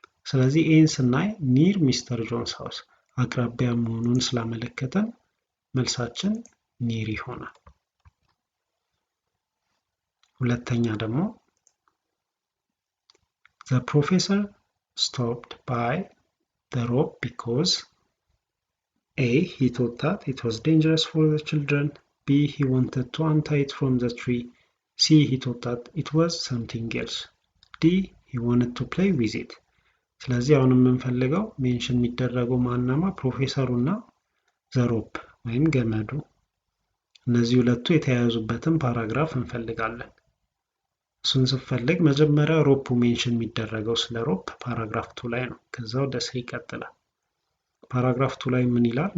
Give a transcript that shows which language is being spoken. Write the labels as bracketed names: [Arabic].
[Amharic] ስለዚህ ይህን ስናይ ኒር ሚስተር ጆንስ ሃውስ አቅራቢያ መሆኑን ስላመለከተን መልሳችን ኒር ይሆናል። ሁለተኛ ደግሞ [English] the professor stopped by the rope because A. He thought that it was dangerous for the children. B. He wanted to untie it from the tree. C. He thought that it was something else. D. He wanted to play with it. [Amharic] ስለዚህ አሁን የምንፈልገው ሜንሽን የሚደረገው ማናማ ፕሮፌሰሩና ዘሮፕ ወይም ገመዱ እነዚህ ሁለቱ የተያያዙበትን ፓራግራፍ እንፈልጋለን። እሱን ስንፈልግ መጀመሪያ ሮፑ ሜንሽን የሚደረገው ስለ ሮፕ ፓራግራፍ 2 ላይ ነው። ከዛ ወደ 3 ይቀጥላል። ፓራግራፍ 2 ላይ ምን ይላል?